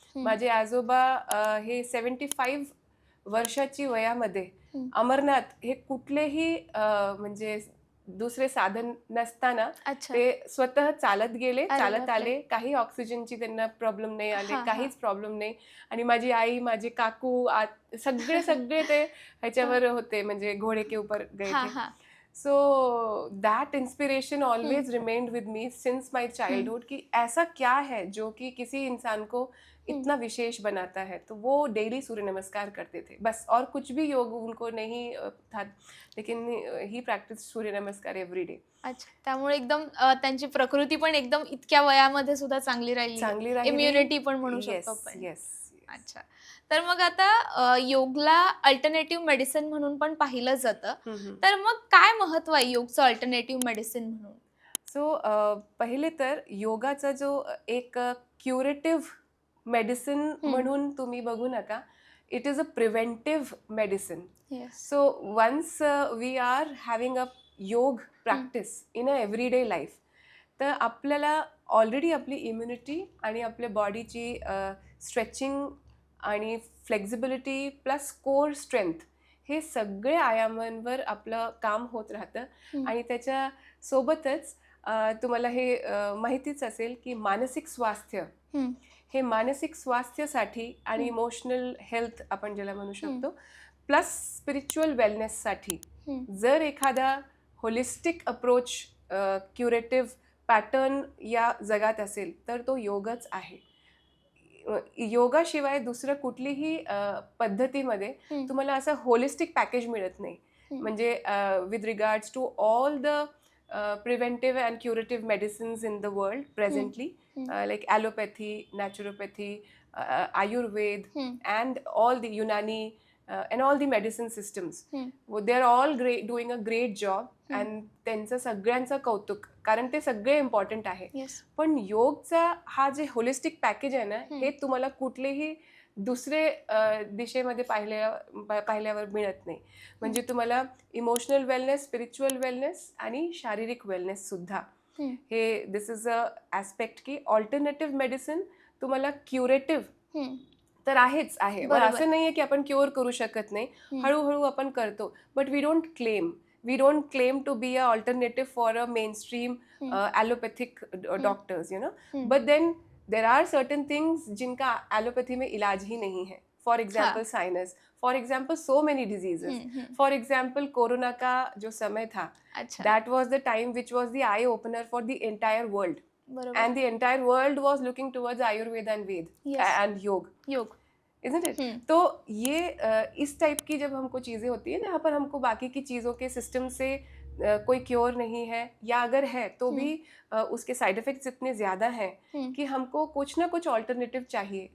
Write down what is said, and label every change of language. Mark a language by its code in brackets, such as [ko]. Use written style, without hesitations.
[mr] माझे आजोबा हे 75 वर्षाची वयामध्ये अमरनाथ हे कुठलेही म्हणजे दुसरे साधन नसताना ते स्वतः चालत गेले, चालत आले. काही ऑक्सिजनची त्यांना प्रॉब्लेम नाही आले, काहीच प्रॉब्लेम नाही. आणि माझी आई, माझे काकू सगळे ते ह्याच्यावर होते, म्हणजे [hi] घोडे के ऊपर गए थे. [en] so that inspiration always remained with me since my childhood [hi] कि ऐसा क्या है जो कि किसी इंसान को इतना विशेष बनाता है, तो वो डेली सूर्य नमस्कार करते थे बस. और कुछ भी योग उनको नहीं था, लेकिन [en] He practice Surya Namaskar every day. [mr] अच्छा, त्यामुळे एकदम त्यांची प्रकृती पण एकदम इतक्या वयामध्ये सुद्धा चांगली राहिली, इम्युनिटी पण म्हणू शकतो आपण. [en] Yes. [mr] अच्छा, तर मग आता योगला अल्टरनेटिव्ह मेडिसिन म्हणून पण पाहिलं जातं, तर मग काय महत्व आहे योगचं अल्टरनेटिव्ह मेडिसिन म्हणून? सो पहिले तर योगाचा जो एक क्युरेटिव्ह मेडिसिन म्हणून तुम्ही बघू नका. [en] it is a preventive medicine. Yes. So once we are having a yoga practice in a everyday life, [mr] तर आपल्याला ऑलरेडी आपली इम्युनिटी आणि आपल्या बॉडीची स्ट्रेचिंग आणि फ्लेक्झिबिलिटी प्लस कोर स्ट्रेंथ हे सगळे आयामांवर आपलं काम होत राहतं. आणि त्याच्या सोबतच तुम्हाला हे माहितीच असेल की मानसिक स्वास्थ्य हे मानसिक स्वास्थ्यासाठी आणि इमोशनल हेल्थ आपण ज्याला म्हणू शकतो प्लस स्पिरिच्युअल वेलनेससाठी जर एखादा होलिस्टिक अप्रोच क्युरेटिव्ह पॅटर्न या जगात असेल तर तो योगच आहे. योगाशिवाय दुसरं कुठलीही पद्धतीमध्ये तुम्हाला असं होलिस्टिक पॅकेज मिळत नाही. [en] म्हणजे with regards to all the preventive and curative medicines in the world presently, like allopathy, naturopathy, Ayurveda, and all the Unani and all the medicine systems. They're all doing a great job, and [mr] त्यांचं सगळ्यांचं कौतुक, कारण ते सगळे important आहे. पण योगचा हा जे होलिस्टिक पॅकेज आहे ना, हे तुम्हाला कुठलेही दुसरे दिशेमध्ये पाहिल्यावर मिळत नाही. म्हणजे तुम्हाला इमोशनल वेलनेस, स्पिरिच्युअल वेलनेस आणि शारीरिक वेलनेस सुद्धा हे [en] this is a aspect [mr] की ऑल्टरनेटिव्ह मेडिसिन तुम्हाला क्युरेटिव्ह तर आहेच आहे. असं नाही आहे की आपण क्युअर करू शकत नाही, हळूहळू आपण करतो. [en] But we don't claim to be a alternative for a mainstream allopathic doctors, you know. But then there are certain things [hi] जिनका एलोपैथी में इलाज ही नहीं है. [en] For example sinus, for example so many diseases. For example [hi] corona का जो समय था, [en] That was the time which was the eye opener for the entire world, and the entire world was looking towards Ayurveda and Veda and yoga, isn't it? [hi] तो ये इस type की जब हमको चीज़ें होती है, यहाँ पर हमको बाकी की चीज़ों के सिस्टम से कोई क्योर नहीं है, या अगर है तो भी उसके साइड इफेक्ट्स इतने ज़्यादा हैं कि हमको कुछ ना कुछ ऑल्टरनेटिव चाहिए.